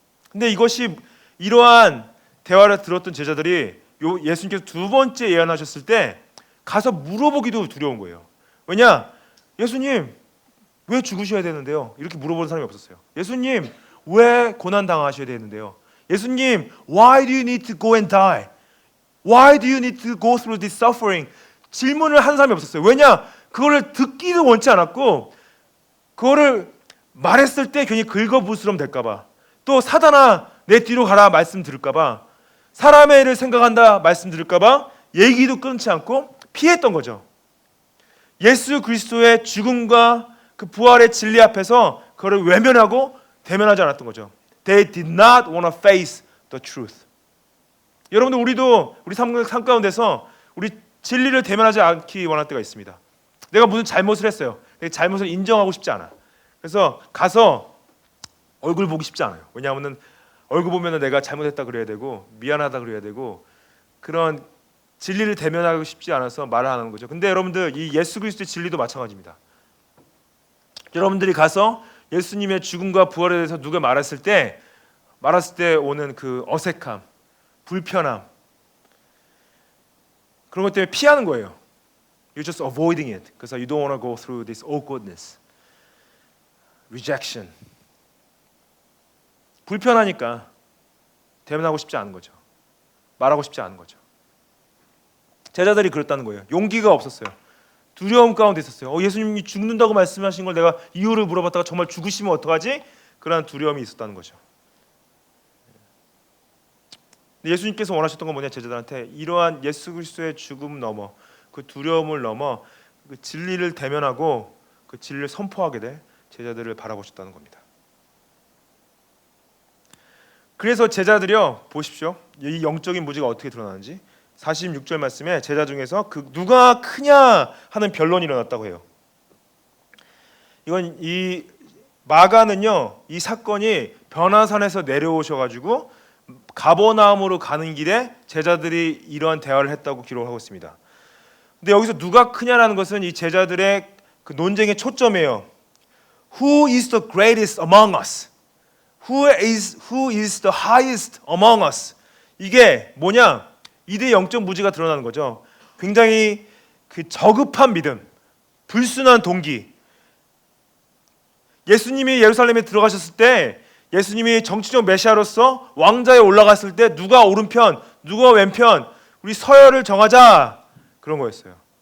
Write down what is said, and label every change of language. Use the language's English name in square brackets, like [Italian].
[Korean] 근데 이러한 대화를 들었던 제자들이 예수님께서 두 번째 예언하셨을 때 가서 물어보기도 두려운 거예요. 왜냐? 예수님, 왜 죽으셔야 되는데요? 이렇게 물어보는 사람이 없었어요. 예수님, 왜 고난 당하셔야 되는데요? 예수님, [English] why do you need to go and die? Why do you need to go through this suffering? [Korean] 질문을 한 사람이 없었어요. 왜냐? 그거를 듣기도 원치 않았고 그거를 말했을 때 괜히 긁어부스럼 될까 봐, 또 사단아 내 뒤로 가라 말씀 들을까 봐, 사람의 일을 생각한다 말씀 들을까 봐 얘기도 끊지 않고 피했던 거죠. 예수 그리스도의 죽음과 그 부활의 진리 앞에서 그를 외면하고 대면하지 않았던 거죠. [English] They did not want to face the truth. [Korean] 여러분들, 우리도 우리 삶 가운데서 우리 진리를 대면하지 않기 원할 때가 있습니다. 내가 무슨 잘못을 했어요. 내 잘못을 인정하고 싶지 않아. 그래서 가서 얼굴 보기 쉽지 않아요. 왜냐하면 얼굴 보면 내가 잘못했다 그래야 되고 미안하다 그래야 되고 그런 진리를 대면하고 싶지 않아서 말을 하는 거죠. 근데 여러분들, 이 예수 그리스도의 진리도 마찬가지입니다. 여러분들이 가서 예수님의 죽음과 부활에 대해서 누가 말했을 때 오는 그 어색함, 불편함, 그런 것 때문에 피하는 거예요. [English] You're just avoiding it because you don't want to go through this awkwardness, rejection. [Korean] 불편하니까 대면하고 싶지 않은 거죠. 말하고 싶지 않은 거죠. 제자들이 그랬다는 거예요. 용기가 없었어요. 두려움 가운데 있었어요. 예수님이 죽는다고 말씀하신 걸 내가 이유를 물어봤다가 정말 죽으시면 어떡하지? 그런 두려움이 있었다는 거죠. 예수님께서 원하셨던 건 뭐냐? 제자들한테 이러한 예수 그리스도의 죽음 넘어, 그 두려움을 넘어 그 진리를 대면하고 그 진리를 선포하게 될 제자들을 바라보셨다는 겁니다. 그래서 제자들이요, 보십시오. 이 영적인 무지가 어떻게 드러나는지 46절 말씀에 제자 중에서 그 누가 크냐 하는 변론이 일어났다고 해요. 이건 이 마가는요, 이 사건이 변화산에서 내려오셔가지고 가버나움으로 가는 길에 제자들이 이러한 대화를 했다고 기록하고 있습니다. 근데 여기서 누가 크냐라는 것은 이 제자들의 그 논쟁의 초점이에요. [English] Who is the greatest among us? Who is the highest among us? [Korean] 이게 뭐냐? 이들의 영적 무지가 드러나는 거죠. 굉장히 그 저급한 믿음, 불순한 동기. 예수님이 예루살렘에 들어가셨을 때, 예수님이 정치적 메시아로서 왕좌에 올라갔을 때 누가 오른편, 누가 왼편, 우리 서열을 정하자, 그런 거였어요.